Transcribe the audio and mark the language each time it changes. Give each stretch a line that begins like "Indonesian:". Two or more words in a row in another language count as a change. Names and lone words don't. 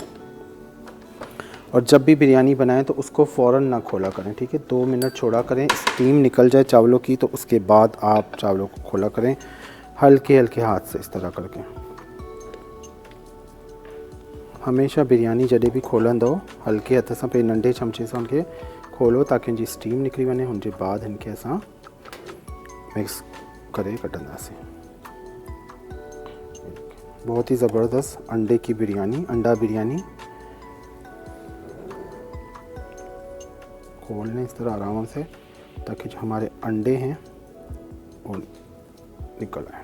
Urdu: اور جب بھی بریانی بنائیں تو اس کو فوراً نہ کھولا کریں، ٹھیک ہے، 2 منٹ چھوڑا کریں، اسٹیم نکل جائے چاولوں کی، تو اس کے بعد آپ چاولوں کو کھولا کریں ہلکے ہلکے ہاتھ سے اس طرح کر کے.
Sindhi: हमेशा बिरयानी जॾहिं भी खोलंदो हल्के हथ सां, पे नंढे चमचे सां उनके खोलो ताकि इनकी स्टीम निकली वने, उनके बाद इनके असां मिक्स करे कढंदासीं।
Urdu: بہت ہی زبردست انڈے کی بریانی، انڈا بریانی. کھول لیں اس طرح آرام سے تاکہ جو ہمارے انڈے ہیں وہ نکل آئے.